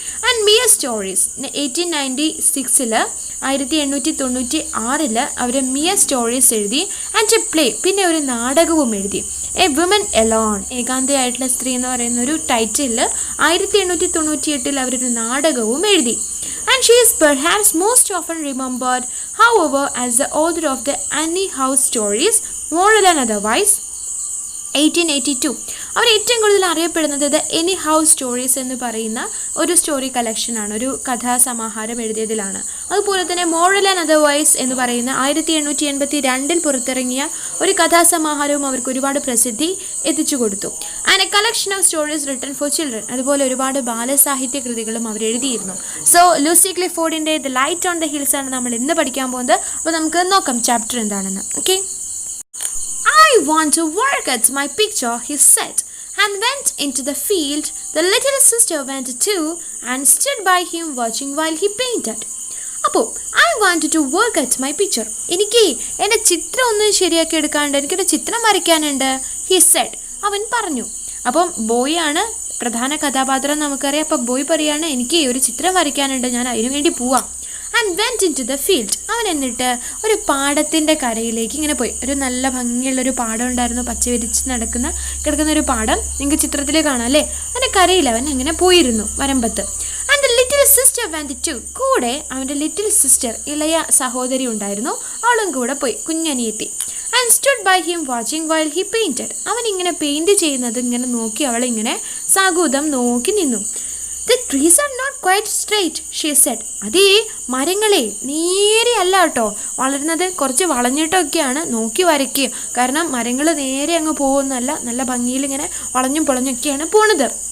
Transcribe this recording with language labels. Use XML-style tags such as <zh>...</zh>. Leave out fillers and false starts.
<ml>And Miya stories 1896 1896 our Miya stories എഴുതി. And A play, പിന്നെ ഒരു നാടകവും എഴുതി. എ വുമൻ എലോൺ, ഏകാന്തയായിട്ടുള്ള സ്ത്രീ എന്ന് പറയുന്ന ഒരു ടൈറ്റിൽ 1898 അവരൊരു നാടകവും എഴുതി.</ml> <en>And she is perhaps most often remembered however as the author of the Annie House stories, moral and otherwise.</en> <ml>1882 അവർ ഏറ്റവും കൂടുതൽ അറിയപ്പെടുന്നത് ദ എനി ഹൗസ് സ്റ്റോറീസ് എന്ന് പറയുന്ന ഒരു സ്റ്റോറി കളക്ഷനാണ്, ഒരു കഥാസമാഹാരം എഴുതിയതിലാണ്. അതുപോലെ തന്നെ മോറൽ ആൻഡ് അതർവൈസ് എന്ന് പറയുന്ന 1882 പുറത്തിറങ്ങിയ ഒരു കഥാസമാഹാരവും അവർക്ക് ഒരുപാട് പ്രസിദ്ധി എത്തിച്ചു കൊടുത്തു.</ml> <en>and a collection of stories written for children,</en> <ml>അതുപോലെ ഒരുപാട് ബാലസാഹിത്യ കൃതികളും അവർ എഴുതിയിരുന്നു. So Lucy ക്ലിഫോർഡിൻ്റെ the light on the hills ആണ് നമ്മൾ ഇന്ന് പഠിക്കാൻ പോകുന്നത്. അപ്പോൾ നമുക്ക് നോക്കാം ചാപ്റ്റർ എന്താണെന്ന്.</ml> <en>ഓക്കെ, I want to work at my picture, he said, and went into the field. The little sister went too and stood by him watching while he painted. അപ്പോൾ I wanted to work at my picture.</en> <ml>എനിക്ക് എൻ്റെ ചിത്രം ഒന്ന് ശരിയാക്കി എടുക്കാനുണ്ട്, എനിക്കൊരു ചിത്രം വരയ്ക്കാനുണ്ട്,</ml> <en>he said.</en> <ml>അവൻ പറഞ്ഞു. അപ്പം ബോയ് ആണ് പ്രധാന കഥാപാത്രം നമുക്കറിയാം. അപ്പോൾ ബോയ് പറയാണ് എനിക്ക് ഒരു ചിത്രം വരയ്ക്കാനുണ്ട്, ഞാൻ അതിനു വേണ്ടി പോവാം.</ml> <en>And went into the field.</en> <ml>അവൻ എന്നിട്ട് ഒരു പാടത്തിൻ്റെ കരയിലേക്ക് ഇങ്ങനെ പോയി. ഒരു നല്ല ഭംഗിയുള്ളൊരു പാടം ഉണ്ടായിരുന്നു, പച്ച വിരിച്ച് കിടക്കുന്ന ഒരു പാടം നിങ്ങൾക്ക് ചിത്രത്തിൽ കാണാം അല്ലേ. അതിൻ്റെ കരയിൽ അവൻ അങ്ങനെ പോയിരുന്നു, വരമ്പത്ത്.</ml> <en>And the little sister went too.</en> <ml>കൂടെ അവൻ്റെ ലിറ്റിൽ സിസ്റ്റർ, ഇളയ സഹോദരി ഉണ്ടായിരുന്നു, അവളും കൂടെ പോയി, കുഞ്ഞനിയെത്തി.</ml> <en>And stood by him watching while he painted.</en> <ml>അവൻ ഇങ്ങനെ പെയിൻറ്റ് ചെയ്യുന്നത് ഇങ്ങനെ നോക്കി അവളിങ്ങനെ സാഗൂതം നോക്കി നിന്നു.</ml> <en>The trees are not quite straight, she said.</en> <ml>അതേ മരങ്ങളെ നേരെ അല്ല കേട്ടോ വളരുന്നത്, കുറച്ച് വളഞ്ഞിട്ടൊക്കെയാണ്, നോക്കി വരയ്ക്കുക. കാരണം മരങ്ങൾ നേരെ അങ്ങ് പോകുന്നല്ല, നല്ല ഭംഗിയിൽ ഇങ്ങനെ വളഞ്ഞും പൊളഞ്ഞൊക്കെയാണ് പോണത്.</ml>